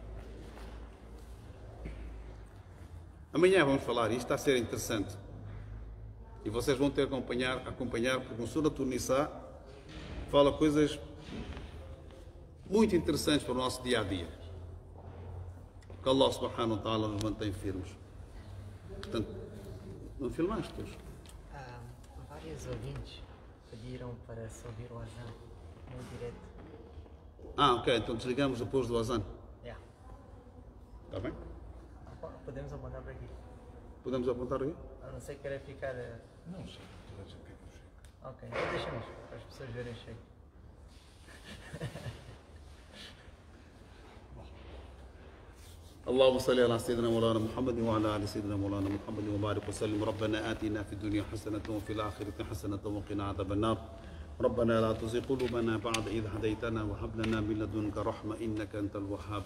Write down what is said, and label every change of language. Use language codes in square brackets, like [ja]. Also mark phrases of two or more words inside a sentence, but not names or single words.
[pt] Amanhã vamos falar, isto está a ser interessante. E vocês vão ter que acompanhar porque o Suratul Nisa fala coisas muito interessantes para o nosso dia-a-dia. Que Allah [ar] سبحانه وتعالى [pt] nos mantém firmes. Portanto, não filmaste hoje? Vários ouvintes pediram para se ouvir o azan no direto. Ok, então desligamos depois do azan. Yeah. Está bem? Podemos apontar para aqui. Podemos apontar aqui? A não ser que queira ficar. Não sei, toda a gente quer que eu chegue. Ok, então deixamos para as pessoas verem cheio. [ar] اللهم صل على سيدنا مولانا محمد وعلى ال سيدنا مولانا محمد وبارك وسلم. ربنا آتنا في الدنيا حسنة وفي الآخرة حسنة وقنا عذاب النار. ربنا لا تزغ قلوبنا بعد إذ هديتنا وهب لنا من لدنك رحمة إنك أنت الوهاب.